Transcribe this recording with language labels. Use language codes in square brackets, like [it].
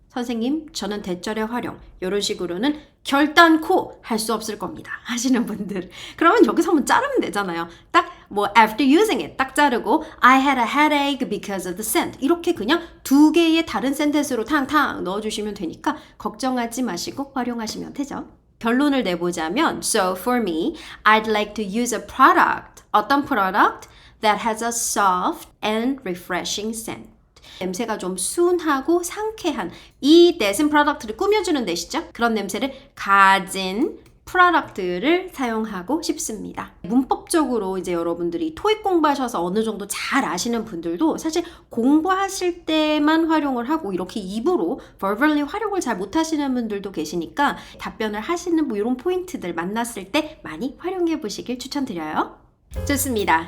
[ko] 선생님, 저는 대절의 활용 이런 식으로는 결단코 할 수 없을 겁니다. 하시는 분들. 그러면 여기서 한번 자르면 되잖아요. 딱 뭐 [en] after using it [ko] 딱 자르고 [en] I had a headache because of the scent [ko] 이렇게 그냥 두 개의 다른 센텐스로 탕탕 넣어주시면 되니까 걱정하지 마시고 활용하시면 되죠. 결론을 내보자면 [en] So for me, I'd like to use a product. [ko] 어떤 product? [en] That has a soft and refreshing scent. [ko] 냄새가 좀 순하고 상쾌한 이 that은 프로덕트를 꾸며주는 that이죠. 그런 냄새를 가진 프로덕트를 사용하고 싶습니다. 문법적으로 이제 여러분들이 토익 공부하셔서 어느 정도 잘 아시는 분들도 사실 공부하실 때만 활용을 하고 이렇게 입으로 verbally 활용을 잘 못하시는 분들도 계시니까 답변을 하시는 뭐 이런 포인트들 만났을 때 많이 활용해 보시길 추천드려요. 좋습니다.